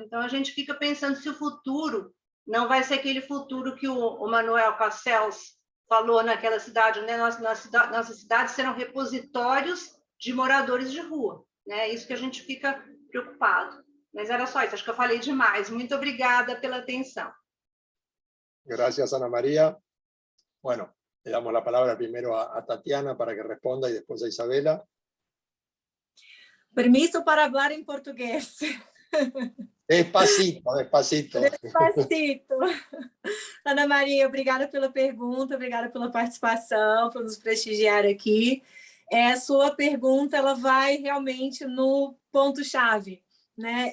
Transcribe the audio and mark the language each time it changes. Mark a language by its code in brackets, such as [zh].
[pt] Então, a gente fica pensando se o futuro não vai ser aquele futuro que o Manuel Castells falou naquela cidade, né? Nossas cidades serão repositórios de moradores de rua, né? Isso que a gente fica preocupado. Mas era só isso, acho que eu falei demais. Muito obrigada pela atenção. [es] Gracias, Ana María. Bueno, le damos la palabra primero a Tatiana para que responda y después a Isabela. Permiso para hablar [pt] em português. [es] Despacito, despacito. Despacito. [pt] Ana Maria, obrigada pela pergunta, obrigada pela participação, por nos prestigiar aqui. Sua pergunta ela vai realmente no ponto-chave, né?